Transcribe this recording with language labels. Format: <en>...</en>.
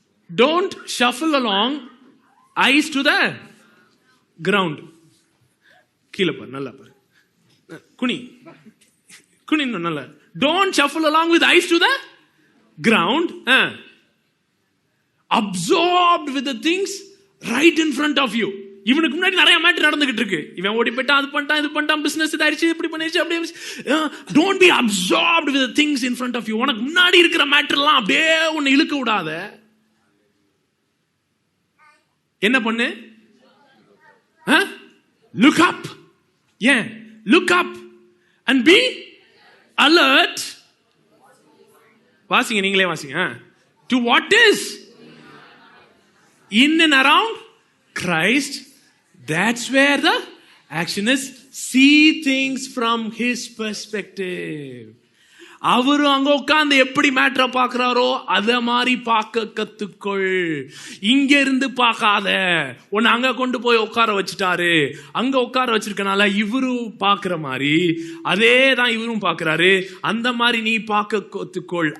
<en>Don't shuffle along, eyes to the ground.</en> <ta>கீழே பாரு, நல்லா பாரு, குனி நல்லா.</ta> <en>Don't shuffle along with eyes to the ground. Absorbed with the things right in front of you.</en> <ta>இவனுக்கு முன்னாடி நிறைய மேட்டர் நடந்துகிட்டு இருக்கு. இவன் ஓடி போயிட்டான், அது பண்ணிட்டான், இது பண்ணிட்டான், பிசினஸ் இதாயிருச்சு, இப்படி பண்ணிருச்சு, அப்படியே.</ta> <en>Don't be absorbed with things in front of you.</en> <ta>உனக்கு முன்னாடி இருக்கிற மேட்டர்லாம் அப்படியே உன்னை இழுக்க விடாத. என்ன பண்ணு?</ta> <en>Look up. ஏன் look up and be alert.</en> <ta>வாசிங்க, நீங்களே வாசிங்க.</ta> <en>To what is in and around Christ. That's where the action is. See things from his perspective.</en> <ta>அவரு அங்க உட்கார்ந்து எப்படி மேட்டரை பார்க்கிறாரோ அத மாதிரி பார்க்க கத்துக்கொள். இங்க இருந்து பார்க்காத. உன்னை அங்க கொண்டு போய் உட்கார வச்சுட்டாரு, அங்க உட்கார வச்சிருக்கனால இவரு பார்க்கிற மாதிரி அதே தான் இவரும் பார்க்கிறாரு, அந்த மாதிரி நீ பார்க்க கத்துக்கொள்.</ta>